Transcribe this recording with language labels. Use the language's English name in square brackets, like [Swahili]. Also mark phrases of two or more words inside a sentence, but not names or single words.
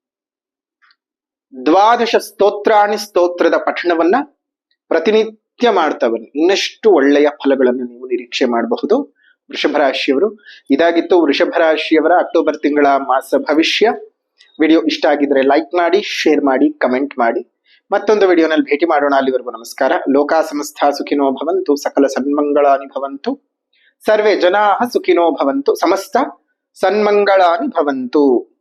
[Kannada] 12 ಸ್ತೋತ್ರಾಣಿ ಸ್ತೋತ್ರದ ಪಠಣವನ್ನ ಪ್ರತಿನಿತ್ಯ ಮಾಡ್ತಾ ಬನ್ನಿ. ಇನ್ನಷ್ಟು ಒಳ್ಳೆಯ ಫಲಗಳನ್ನು ನೀವು ನಿರೀಕ್ಷೆ ಮಾಡಬಹುದು ವೃಷಭ ರಾಶಿಯವರು. ಇದಾಗಿತ್ತು ವೃಷಭ ರಾಶಿಯವರ ಅಕ್ಟೋಬರ್ ತಿಂಗಳ ಮಾಸ ಭವಿಷ್ಯ. ವಿಡಿಯೋ ಇಷ್ಟ ಆಗಿದ್ರೆ ಲೈಕ್ ಮಾಡಿ, ಶೇರ್ ಮಾಡಿ, ಕಮೆಂಟ್ ಮಾಡಿ. ಮತ್ತೊಂದು ವಿಡಿಯೋನಲ್ಲಿ ಭೇಟಿ ಮಾಡೋಣ. ಅಲ್ಲಿವರೆಗೂ ನಮಸ್ಕಾರ. [Sanskrit] ಲೋಕಾ ಸಮಸ್ತ ಸುಖಿನೋ ಭವಂತು, ಸಕಲ ಸನ್ಮಂಗಳಾನಿ ಭವಂತು, ಸರ್ವೇ ಜನಾಃ ಸುಖಿನೋ ಭವಂತು, ಸಮಸ್ತ ಸನ್ಮಂಗಳಾನಿ ಭವಂತು.